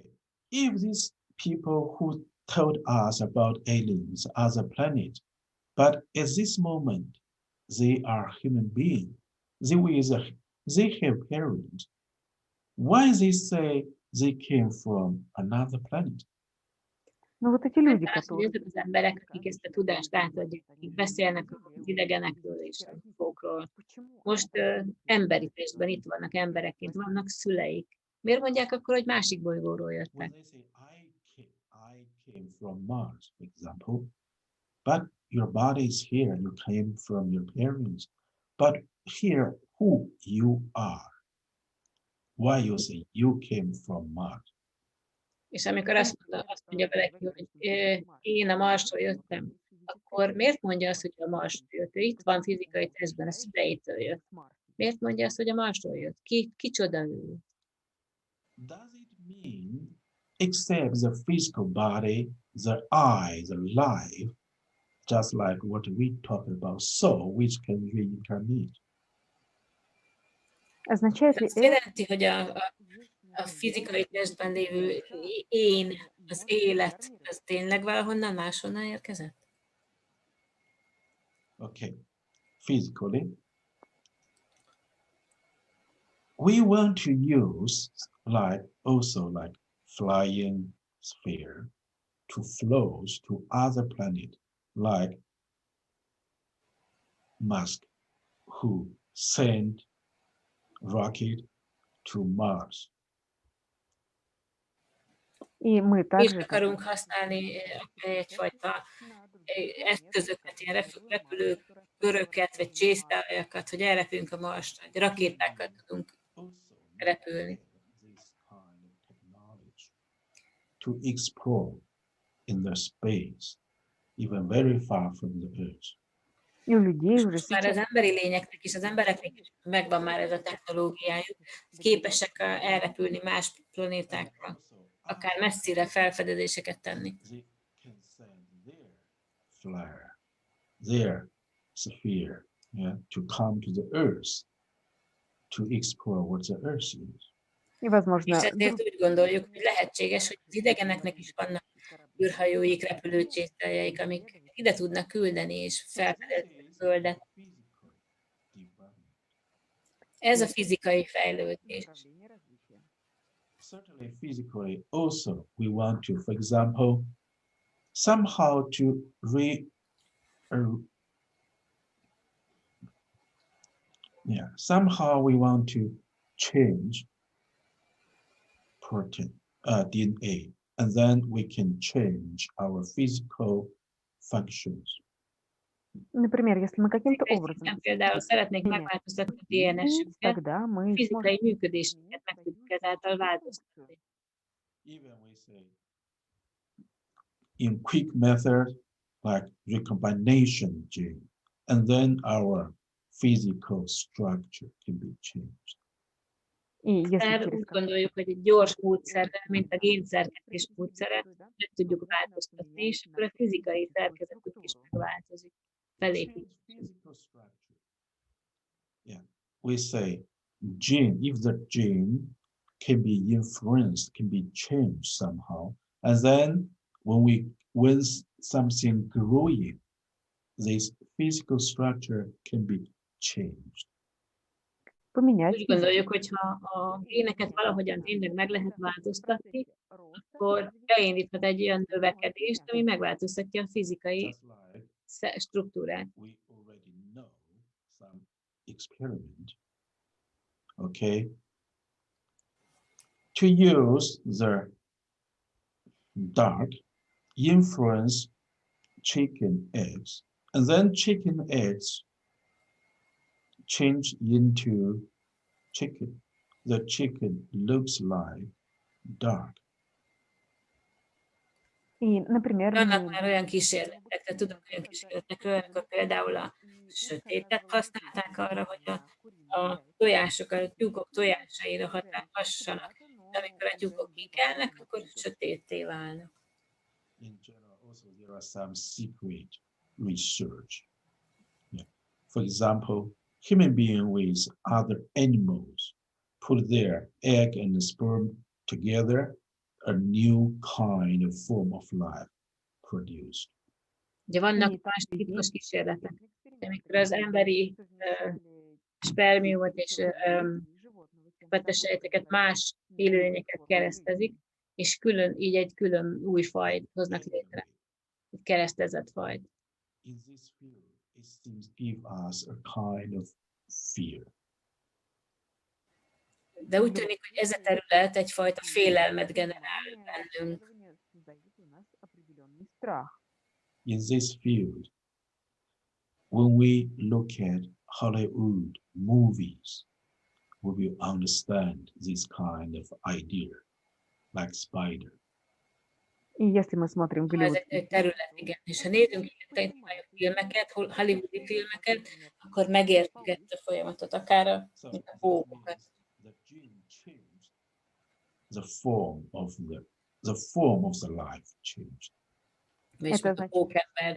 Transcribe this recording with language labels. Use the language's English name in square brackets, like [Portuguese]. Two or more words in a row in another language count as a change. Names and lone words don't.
[English] If these people who told us about aliens, other planets, but at this moment they are human beings, they have parents. Why they say they came from another planet? [Russian] Ну вот эти люди, [Hungarian] Az, hogy ezek az emberek, akik ezt a tudást átadják, akik beszélnek az idegenekről és a UFO-król, most emberi testben itt vannak emberekként, vannak szüleik. Miért mondják akkor, hogy másik bolygóról [English] When [Hungarian] jöttek? [English] they say I came from Mars, for example, but your body is here, you came from your parents, but here who you are? Why you say you came from Mars? [Hungarian] És amikor azt mondja valaki, hogy én a Marsról jöttem, akkor miért mondja azt, hogy a Marsról jött? Ő itt van fizikai testben, a szüleitől jött. Miért mondja azt, hogy a Marsról jött? Kicsoda ő? [English] Does it mean except the physical body, the eye, the life, just like what we talk about soul, which can reincarnate? [Russian] означает ли [Hungarian] Ez azt jelenti, hogy a fizikai testben lévő én, az élet, az tényleg valahonnan máshonnan érkezett? [English] Okay, physically, we want to use also like flying sphere to float to other planet, like Musk, who sent rocket to Mars. [Russian] И мы [Hungarian] Mi is [Russian] также [Hungarian] akarunk használni egyfajta eszközöket, ilyen repülőgöröket, vagy csésztájakat, hogy elrepüljünk a Marsra, hogy rakétákkal tudunk [English] Also [Hungarian] repülni. [English] this kind of technology to explore in the space, even very far from the Earth. [Russian] И у людей уже [Hungarian] Már az [Russian] сейчас [Hungarian] emberi lényeknek és az embereknek is megvan már ez a technológiájuk, képesek elrepülni más planétákra, akár messzire felfedezéseket tenni. [English] They can send their flare, their sphere, yeah, to come to the Earth to explore what the Earth is. [Russian] и, возможно, [Hungarian] És ezért úgy gondoljuk, hogy lehetséges, hogy az idegeneknek is vannak űrhajóik, repülőcsészteljeik, amik ide tudnak küldeni és felfedezni a Földet. Ez a fizikai fejlődés. [English] Certainly physically also we want to, for example, somehow to somehow we want to change protein, DNA, and then we can change our physical functions. [Russian] например, если мы каким-то образом [Hungarian] Például szeretnénk megváltoztatni a DNS-ünket, [Russian] тогда мы [Hungarian] fizikai működésünket meg tudjuk ezáltal változtatni. [English] Even we say in quick method like recombination gene, and then our physical structure can be changed. [Russian] И если [Hungarian] Mert [Russian] через [Hungarian] úgy gondoljuk, hogy egy gyors módszerrel, mint a génszerkesztés módszere, meg tudjuk változtatni, és akkor a fizikai szerkezetük is megváltozik. Felépítjük. [English] Physical structure. Yeah, we say gene, if the gene can be influenced, can be changed somehow, and then when something growing, this physical structure can be changed. [Russian] поменять [Hungarian] Úgy gondoljuk, hogy ha a géneket valahogyan tényleg meg lehet változtatni, akkor beindíthat egy olyan növekedést, ami megváltoztatja a fizikai [English] Just like [Hungarian] struktúrát. [English] we already know some experiment, okay, to use the dark influence chicken eggs, and then chicken eggs change into chicken. The chicken looks like dark. [Russian] И, например, [Hungarian] Vannak már olyan kísérletek, tehát tudok olyan kísérletekről, amikor például a sötétet használták arra, hogy a tojások, a tyúkok tojásaira hassanak. De amikor a tyúkok kikelnek, akkor sötétté válnak. [English] In general, also there are some secret research. Yeah. For example, human beings with other animals put their egg and sperm together, a new kind of form of life produced. [Hungarian] Ugye vannak más titkos kísérletek, amikor az emberi spermiumot és petesejteket más élőlényekkel keresztezik, és így egy külön új fajt hoznak létre, egy keresztezett fajt. [English] In this field, it seems give us a kind of fear. [Hungarian] De úgy tűnik, hogy ez a terület egyfajta félelmet generál bennünk. [English] In this field, when we look at Hollywood movies, we will understand this kind of idea, like spider. [Russian] И если мы смотрим [Hungarian] Ez [Russian] Голливуд, [Hungarian] egy terület, igen. És ha nézünk ilyen filmeket, hollywoodi filmeket, akkor megértjük ezt a folyamatot, akár a pókokat. [English] The gene changed, the form of the life changed. [Hungarian] És a pókember.